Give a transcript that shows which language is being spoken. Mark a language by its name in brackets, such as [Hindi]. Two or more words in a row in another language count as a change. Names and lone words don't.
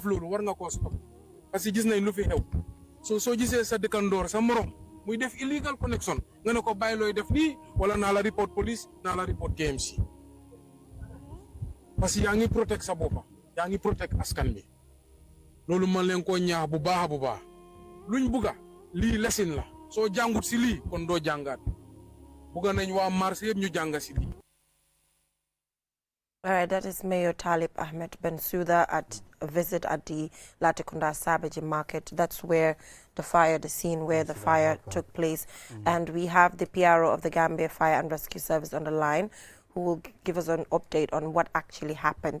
[Wolof] loolu war nga koo stop parce que gis nañ lu fi xew soo gisee sa dëkkandoor sa morom muy def [English] illegal connection [Wolof] nga ne ko bàyyi looy def lii wala naa la report police naa la report KMC parce que yaa ngi protect sa boppa yaa ngi protect askan bi loolu man leen koo ñaax bu baax a bu baax luñ bugga lii lesin la soo jàngut si lii kon doo jàngaat bugga nañ waa marché yëpp ñu jànga si lii. [English] All right, that is Mayor Talib Ahmed Bensouda at a visit at the Latrikunda Sabaji market. That's where the fire, the scene where the fire took place. And we have the PRO of the Gambia Fire and Rescue Service on the line who will give us an update on what actually happened.